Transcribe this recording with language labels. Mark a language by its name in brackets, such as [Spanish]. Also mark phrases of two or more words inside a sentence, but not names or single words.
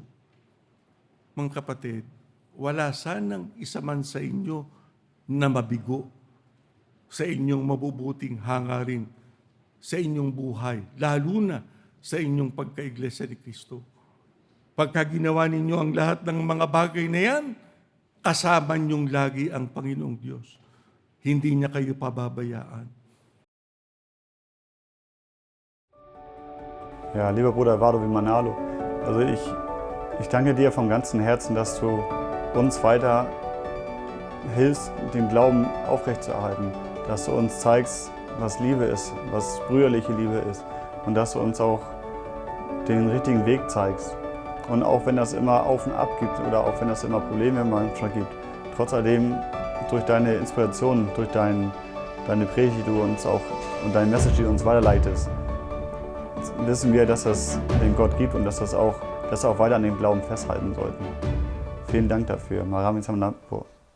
[Filipino] Mga kapatid, wala sanang isa man sa inyo na mabigo sa inyong mabubuting hangarin, sa inyong buhay, lalo na sa inyong pagkaiglesia ni Kristo. Pagka ginawa ninyo ang lahat ng mga bagay na yan, kasama niyong lagi ang Panginoong Diyos. Hindi niya kayo pababayaan. [German] Ja, lieber Bruder Eduardo Vimanalo, also ich danke dir vom ganzen Herzen, dass du uns weiter hilfst, den Glauben aufrechtzuerhalten, dass du uns zeigst, was Liebe ist, was brüderliche Liebe ist und dass du uns auch den richtigen Weg zeigst. Und auch wenn das immer auf und ab gibt oder auch wenn das immer Probleme manchmal gibt, trotz alledem durch deine Inspiration, durch deine Predigt, die du uns auch und deine Message, die du uns weiterleitest, wissen wir, dass es den Gott gibt und dass wir auch weiter an dem Glauben festhalten sollten. Vielen Dank dafür. [Filipino] Maraming salamat po.